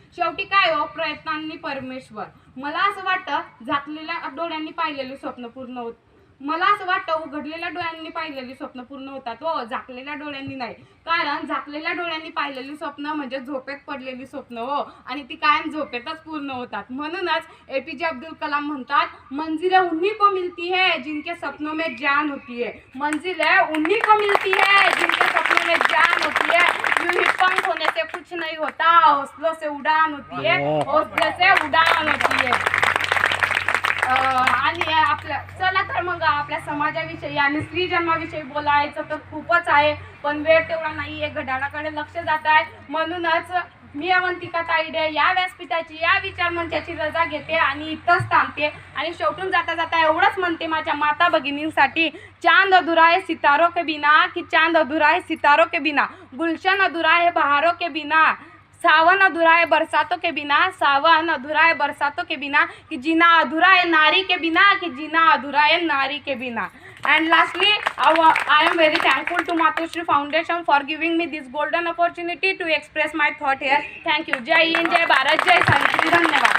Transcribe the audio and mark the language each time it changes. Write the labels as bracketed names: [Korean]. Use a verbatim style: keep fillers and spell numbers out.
[Marathi] शेवटी काय हो, प्रयत्नांनी परमेश्वर. मला असं वाटतं झाकलेल्या डोळ्यांनी पाहिलेले स्वप्न पूर्ण होत मला असं वाटतं उघडलेल्या डोळ्यांनी पाहिलेली स्वप्न पूर्ण होतात, हो झाकलेल्या डोळ्यांनी नाही. कारण झाकलेल्या डोळ्यांनी पाहिलेली स्वप्न म्हणजे झोपेत पडलेली स्वप्न, हो, आणि ती कायम झोपेतच पूर्ण होतात. म्हणूनच ए पी जे अब्दुल कलाम म्हणतात, [Hindi] मंजिलें उन्हीं को मिलती है जिनके सपनों में जान होती है. मंजिलें उन्हीं को मिलती है जिनके सपनों में जान होती है. पंख होने से कुछ नहीं होता, हौसलों से उड़ान होती है, हौसले से उड़ान होती है. [Marathi] अं, आणि आपल्या चला तर मग आपल्या समाजाविषयी आणि स्त्री जन्माविषयी बोलायचं तर खूपच आहे, पण वेळ तेवढा नाही आहे. घड्याळाकडे लक्ष जात आहे. म्हणूनच मी अवंतिका तायडे या व्यासपीठाची, या विचार मंचाची रजा घेते आणि इथंच थांबते. आणि शेवटून जाता जाता एवढंच म्हणते माझ्या माता भगिनींसाठी, [Hindi] चांद अधुरा है सितारों के बिना, की चांद अधुरा है सितारों के बिना, गुलशन अधुरा है बहारों के बिना, सावन अधूरा है बरसातों के बिना, सावन अधूरा है बरसातों के बिना, कि जीना अधूरा है नारी के बिना, कि जीना अधूरा है नारी के बिना. [English] And lastly, I am very thankful to Matrushri Foundation for giving me this golden opportunity to express my thought here. Thank you. Jai Hind, Jai Bharat, Jai Savitri. धन्यवाद.